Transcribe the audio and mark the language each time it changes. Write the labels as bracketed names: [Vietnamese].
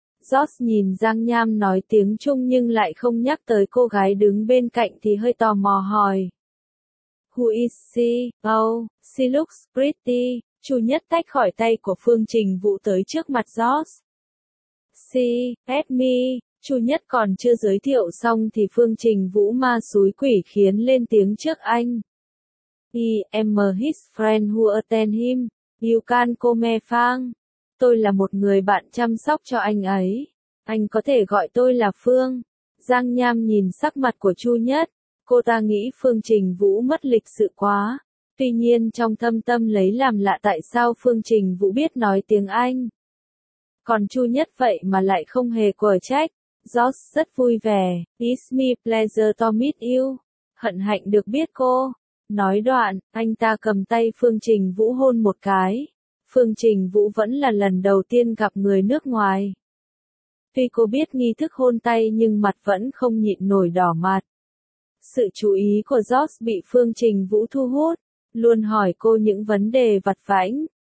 [Vietnamese] Josh nhìn Giang Nham nói tiếng Trung nhưng lại không nhắc tới cô gái đứng bên cạnh thì hơi tò mò hỏi. [English] Who is she? Oh, she looks pretty. [Vietnamese] Chu Nhất tách khỏi tay của Phương Trình Vũ tới trước mặt Josh. [English] She, at me. [Vietnamese] Chu Nhất còn chưa giới thiệu xong thì Phương Trình Vũ ma suối quỷ khiến lên tiếng trước anh. [English] I am his friend who attend him. You can call me Phang. [Vietnamese] Tôi là một người bạn chăm sóc cho anh ấy. Anh có thể gọi tôi là Phương. Giang Nham nhìn sắc mặt của Chu Nhất. Cô ta nghĩ Phương Trình Vũ mất lịch sự quá. Tuy nhiên trong thâm tâm lấy làm lạ tại sao Phương Trình Vũ biết nói tiếng Anh. Còn Chu Nhất vậy mà lại không hề quở trách. Josh rất vui vẻ. [English] It's me pleasure to meet you. [Vietnamese] Hận hạnh được biết cô. Nói đoạn, anh ta cầm tay Phương Trình Vũ hôn một cái. Phương Trình Vũ vẫn là lần đầu tiên gặp người nước ngoài. Tuy cô biết nghi thức hôn tay nhưng mặt vẫn không nhịn nổi đỏ mặt. Sự chú ý của Josh bị Phương Trình Vũ thu hút, luôn hỏi cô những vấn đề vặt vãnh.